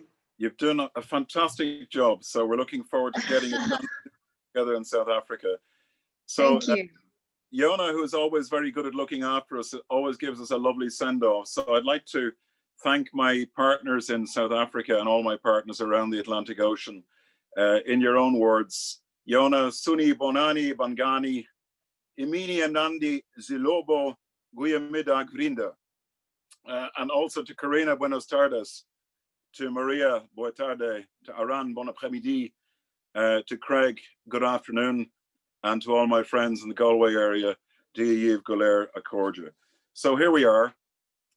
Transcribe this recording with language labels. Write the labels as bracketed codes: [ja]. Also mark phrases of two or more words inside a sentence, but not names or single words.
[en] You've done a fantastic job. So we're looking forward to getting it done together in South Africa. So, thank you. Yona, who is always very good at looking after us, always gives us a lovely send-off. So I'd like to thank my partners in South Africa and all my partners around the Atlantic Ocean. In your own words, Yona, Suni Bonani Bangani, Imini Anandi Zilobo Guyamida Grinda. And also to Karina, [es] buenas tardes, [en] to Maria, [pt] boa tarde, [en] to Aran, [fr] bon après-midi, [en] to Craig, good afternoon, and to all my friends in the Galway area, [ga] Díomh Goléir a Cordia. [en] So here we are.